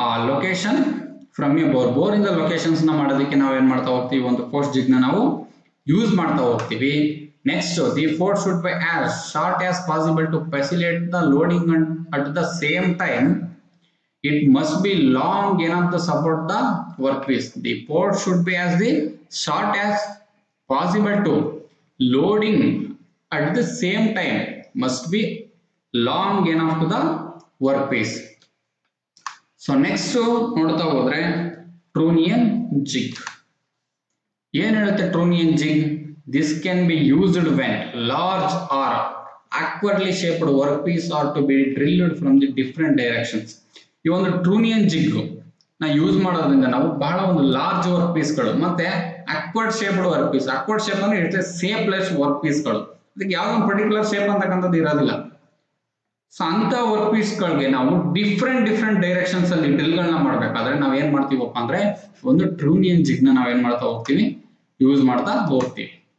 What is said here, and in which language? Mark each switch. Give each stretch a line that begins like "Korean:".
English: location from a bore,
Kannada: bore ಇಂದ locations ನ ಮಾಡೋದಕ್ಕೆ ನಾವೇನ್ ಮಾಡ್ತಾ ಹೋಗ್ತೀವಿ, ಒಂದು ಪೋಸ್ಟ್ ಜಿಗ್ ನ ನಾವು ಯೂಸ್ ಮಾಡ್ತಾ ಹೋಗ್ತೀವಿ.
English: Next the fort should be as short as possible to facilitate the loading and at the same time it must be long enough to support the workpiece. The port should be as the short as possible to loading at the same time must be long enough to the workpiece. So next
Kannada: ನೋಡ್ತಾ ಹೋದ್ರೆ ಟ್ರೂನಿಯನ್ ಜಿಗ್. ಏನ್ ಹೇಳುತ್ತೆ ಟ್ರೂನಿಯನ್ ಜಿಗ್?
English: This can be used when large or awkwardly shaped workpiece are to be drilled from the different directions.
Kannada: ಈ ಒಂದು ಟ್ರೂನಿಯನ್ ಜಿಗ್ ನಾ use ಮಾಡೋದ್ರಿಂದ ನಾವು ಬಹಳ ಒಂದು ಲಾರ್ಜ್ ವರ್ಕ್ ಪೀಸ್ ಗಳು ಮತ್ತೆ acquired shaped work piece, acquired shape ಅಂದ್ರೆ ಇರುತ್ತೆ ಸೇಪ್ಲೆಸ್ ವರ್ಕ್ ಪೀಸ್ ಗಳು, ಅದಕ್ಕೆ ಯಾವ್ದೋ ಒಂದು ಪರ್ಟಿಕ್ಯುಲರ್ ಶೇಪ್ ಅಂತಕ್ಕಂಥದ್ದು ಇರೋದಿಲ್ಲ. ಸೊ ಅಂತ ವರ್ಕ್ ಪೀಸ್ ಗಳಿಗೆ ನಾವು ಡಿಫ್ರೆಂಟ್ ಡೈರೆಕ್ಷನ್ಸ್ ಅಲ್ಲಿ ಡ್ರಿಲ್ ಗಳನ್ನ ಮಾಡ್ಬೇಕಾದ್ರೆ ನಾವ್ ಏನ್ ಮಾಡ್ತೀವಪ್ಪ ಅಂದ್ರೆ ಒಂದು ಟ್ರೂನಿಯನ್ ಜಿಗ್ ನ ನಾವೇನ್ ಮಾಡ್ತಾ ಹೋಗ್ತೀವಿ, ಯೂಸ್ ಮಾಡ್ತಾ ಹೋಗ್ತೀವಿ.